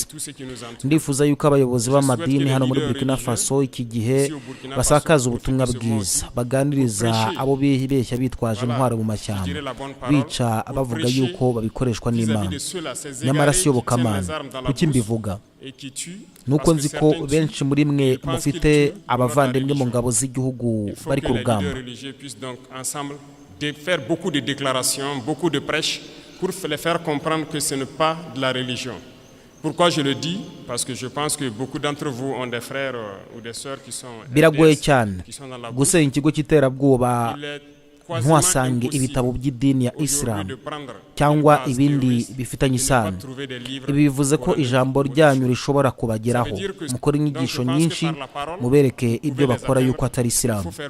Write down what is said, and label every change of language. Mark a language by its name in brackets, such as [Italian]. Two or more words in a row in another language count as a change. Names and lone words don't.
[Kinyarwanda] Ndifuza yuko abayobozi b'amadini hano muri Burkina Faso iki gihe basakaza ubutumwa bwiza, baganiriza abo bihebeshya bitwaje intwaro mu mashyamba, bica bavuga yuko babikoreshwa n'Imana. Nyamara siyobokamana. Kuki mbivuga? Nuko nzi ko benshi muri mwe mufite abavandimwe mu ngabo z'igihugu bari ku rugamba. [French] Faire beaucoup de déclarations, beaucoup de prêches pour les faire comprendre que ce n'est pas de la religion. Pourquoi je le dis? Parce que je pense que beaucoup d'entre vous ont des frères ou des sœurs qui sont [Kinyarwanda] biragoye cyane gusenya ikigo cy'iterabwoba ntuhasange ibitabo by'idini ya Islam cyangwa ibindi bifitanye isano. Ibi bivuze ko ijambo ryanyu rishobora kubageraho. Mukora inyigisho nyinshi, mubereke ibyo bakora yuko atari Islam.